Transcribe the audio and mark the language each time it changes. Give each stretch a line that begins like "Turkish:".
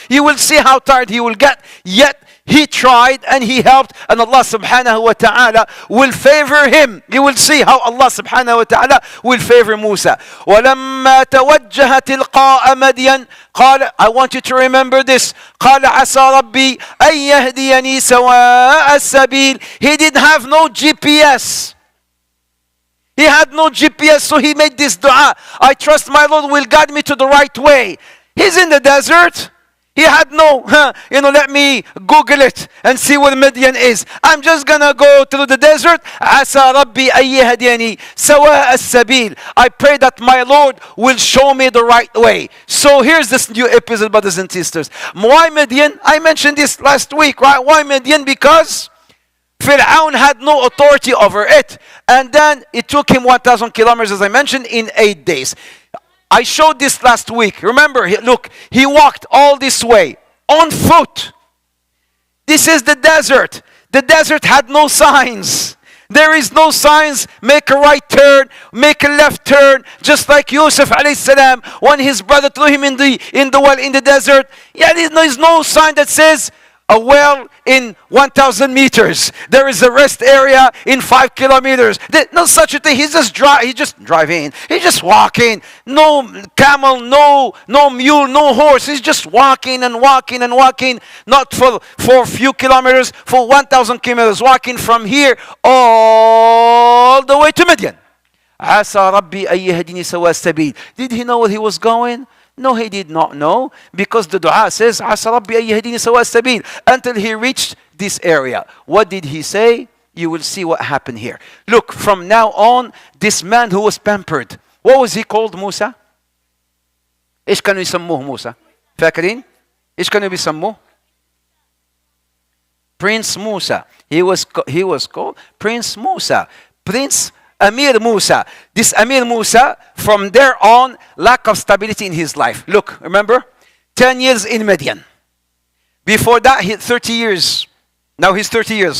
English: You will see how tired he will get. Yet he tried and he helped, and Allah subhanahu wa ta'ala will favor him. You will see how Allah subhanahu wa ta'ala will favor Musa.
Arabic: وَلَمَّا تَوَجَّهَ تِلْقَاءَ مَدْيَنَ قال,
English: I want you to remember this.
Arabic: قال عسى ربي أن يهديني سواء السبيل.
English: He didn't have no GPS. He had no GPS, so he made this dua. I trust my Lord will guide me to the right way. He's in the desert. He had no, let me Google it and see where Midian is. I'm just going to go through the desert.
Arabic: عسى ربي أن يهديني سواء السبيل.
English: I pray that my Lord will show me the right way. So here's this new episode, brothers and sisters. Why Midian? I mentioned this last week, right? Why Midian? Because Fir'aun had no authority over it. And then it took him 1,000 kilometers, as I mentioned, in 8 days. I showed this last week. Remember, look, he walked all this way on foot. This is the desert. The desert had no signs. There is no signs. Make a right turn, make a left turn. Just like Yusuf alayhi salam, when his brother threw him in the well in the desert. Yeah, there is no sign that says a well in 1,000 meters. There is a rest area in 5 kilometers. No such a thing. He's just driving. He's just walking. No camel, no mule, no horse. He's just walking and walking and walking. Not for a few kilometers, for 1,000 kilometers. Walking from here all the way to Midian.
Arabic: عسى ربي أن يهديني سواء السبيل.
English: Did he know where he was going? No, he did not know, because the dua says,
Arabic: عسى ربي أن يهديني سواء السبيل,
English: until he reached this area. What did he say? You will see what happened here. Look, from now on, this man who was pampered, what was he called? Musa?
Arabic: إيش كانوا يسموه موسى؟ فاكرين؟ إيش كانوا بيسموه؟
English: Prince Musa. He was called Prince Musa. Prince Amir Musa. This Amir Musa, from there on, lack of stability in his life. Look, remember? 10 years in Midian. Before that, 30 years. Now he's 30 years.